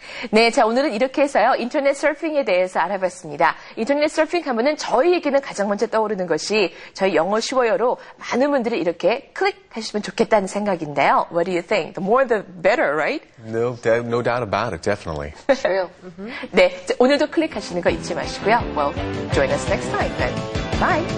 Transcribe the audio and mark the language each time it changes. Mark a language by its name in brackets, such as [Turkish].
[Korean] 네, 자, 오늘은 이렇게 해서요, 인터넷 서핑에 대해서 알아봤습니다. 인터넷 서핑 하면은 저희에게는 가장 먼저 떠오르는 것이 저희 영어 쉬워요로 많은 분들이 이렇게 클릭하시면 좋겠다는 생각인데요. [English] What do you think? The more the better, right? No doubt about it, definitely. True. [Korean] 네, 자, 오늘도 클릭하시는 거 잊지 마시고요. [English] Well, join us next time then. Bye.